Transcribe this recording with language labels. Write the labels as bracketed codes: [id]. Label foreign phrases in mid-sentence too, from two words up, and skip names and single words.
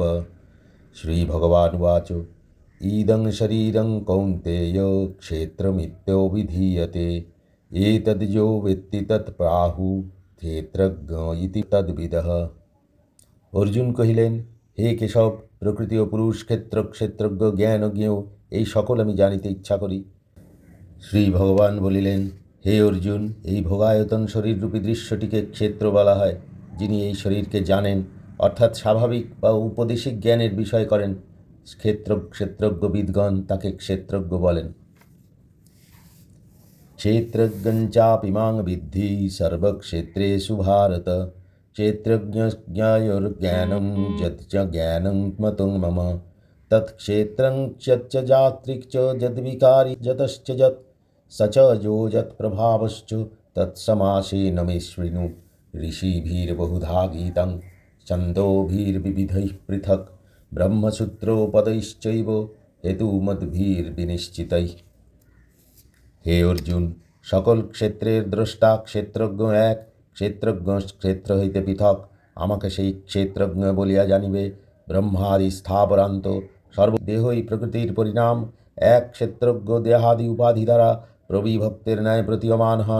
[sa] श्रीभगवानुवाच इदं शरीरं कौन्तेय क्षेत्रमित्यभिधीयते एतद्यो वेत्ति तत् प्राहुः क्षेत्रज्ञ इति तद्विदः। [bn] অর্জুন কহিলেন, হে কেশব, প্রকৃতি ও পুরুষ ক্ষেত্র ক্ষেত্রজ্ঞ জ্ঞানজ্ঞ এই সকল আমি জানিতে ইচ্ছা করি। শ্রী ভগবান বলিলেন, হে অর্জুন, এই ভোগায়তন শরীররূপী দৃশ্যটিকে ক্ষেত্র বলা হয়। যিনি এই শরীরকে জানেন অর্থাৎ স্বাভাবিক বা উপদেশিক জ্ঞানের বিষয় করেন, ক্ষেত্রজ্ঞবিদগণ তাকে ক্ষেত্রজ্ঞ বলেন। [sa] क्षेत्रज्ञञ्चापि मां विद्धि सर्वक्षेत्रेषु भारत क्षेत्रज्ञज्ञयोर्ज्ञानं यत् च ज्ञानं मतं मम तत्क्षेत्रं च जात्रिक् च यद्विकारि यतश्च यत् स च यो यत्प्रभावश्च तत्समासेन मे शृणु। ऋषिभिर्बहुधा गीतं छन्दोभिर्विविधैः पृथक् ब्रह्मसूत्रोपदैश्चैव हेतुमद्भिर्विनिश्चितैः। [bn] হে অর্জুন, সকল ক্ষেত্রের দ্রষ্টা ক্ষেত্রজ্ঞ এক, ক্ষেত্রজ্ঞ ক্ষেত্র হইতে পৃথক। আমাকে সেই ক্ষেত্রজ্ঞ বলিয়া জানিবে। ব্রহ্মাদি স্থাবরান্ত সর্বদেহই প্রকৃতির পরিণাম। এক ক্ষেত্রজ্ঞ দেহাদি উপাধি দ্বারা প্রবিভক্তের ন্যায় প্রতীয়মান হন।